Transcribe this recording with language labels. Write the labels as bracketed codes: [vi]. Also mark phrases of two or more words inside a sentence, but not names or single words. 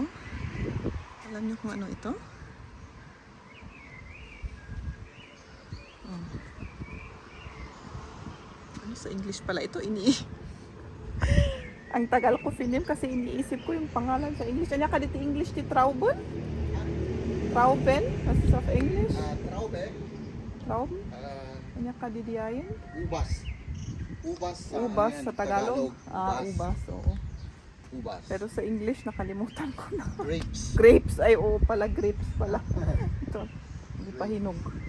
[tl] Alam niyo kung ano ito? Oh. Ano sa English pala ito? Ang tagal ko sinim kasi iniisip ko yung pangalan sa English. Ano ka dito English ti Trauben? Trauben? Ano sa English? Traube. Trauben? Ano ka didiyayin? Ubas. Ubas sa, Ubas ano yan, sa Tagalog? Ah, ubas, oo. Ubas. Pero sa English, nakalimutan ko na. Grapes. Grapes, ay oo pala, grapes pala. Ito, hindi pa hinog.